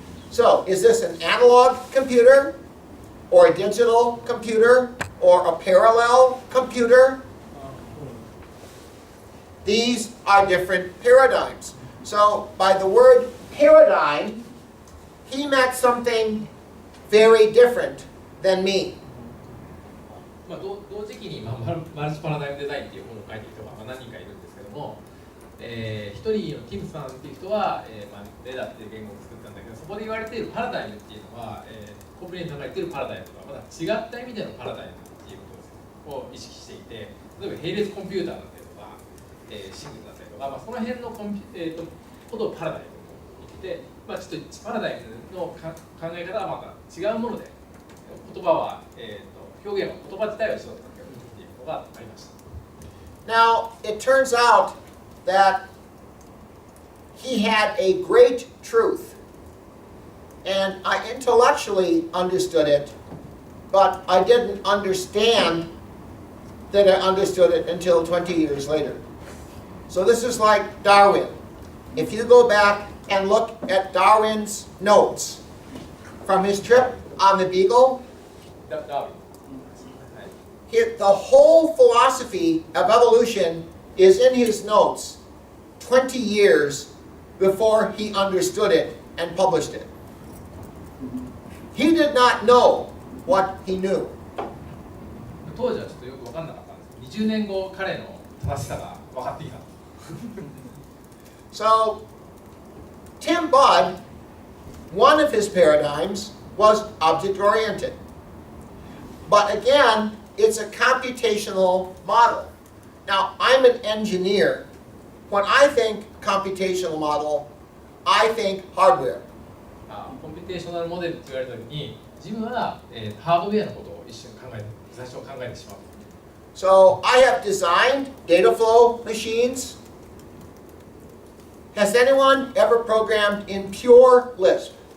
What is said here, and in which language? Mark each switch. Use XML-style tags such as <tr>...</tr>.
<en>So, is this an analog computer, or a digital computer, or a parallel computer? These are different paradigms. So, by the word paradigm, he meant something very different than me.</en> <ja>まあ、同時期に、マルチパラダイムデザインっていう本を書いている人が何人かいるんですけども、一人のティムさんっていう人は、レダっていう言語を作ったんだけど、そこで言われているパラダイムっていうのは、コプレインさんが言っているパラダイムとはまた違った意味でのパラダイムっていうことを意識していて、例えば並列コンピューターだったりとか、シングルだったりとか、その辺のことをパラダイムと言ってて、ちょっとパラダイムの考え方はまた違うもので、言葉は、表現は言葉自体は一緒だったっていうのがありました。</ja> <en>Now, it turns out that he had a great truth, and I intellectually understood it, but I didn't understand that I understood it until 20 years later. So this is like Darwin. If you go back and look at Darwin's notes from his trip on the Beagle, the whole philosophy of evolution is in his notes 20 years before he understood it and published it. He did not know what he knew.</en> <ja>当時はちょっとよく分かんなかったんですけど、20年後彼の正しさが分かってきた。</ja> <en>So, Tim Budd, one of his paradigms was object-oriented. But again, it's a computational model. Now, I'm an engineer. When I think computational model, I think hardware.</en> <ja>コンピュテーショナルモデルって言われたときに、自分は、ハードウェアのことを一瞬最初考えてしまう。</ja> <en>So, I have designed data flow machines. Has anyone ever programmed in pure Lisp?</en>